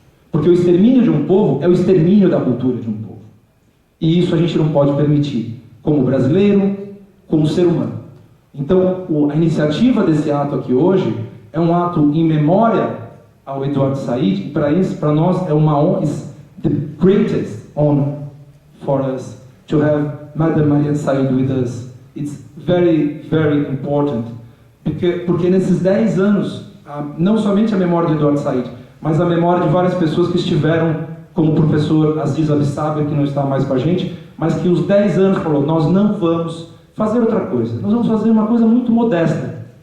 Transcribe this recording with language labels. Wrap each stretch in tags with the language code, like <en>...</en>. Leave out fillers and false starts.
<pt>Porque o extermínio de um povo é o extermínio da cultura de um povo. E isso a gente não pode permitir, como brasileiro, como ser humano. Então, a iniciativa desse ato aqui hoje é um ato em memória ao Eduardo Said, e para nós é uma honra, is the greatest honor for us to have Madame Maria Said with us.</pt> <en>It's very, very important.</en> <pt>Porque nesses 10 anos, não somente a memória de Eduardo Said, mas a memória de várias pessoas que estiveram, como o professor Aziz Abissab, que não está mais com a gente, mas que os 10 anos falou: nós não vamos fazer outra coisa, nós vamos fazer uma coisa muito modesta.</pt>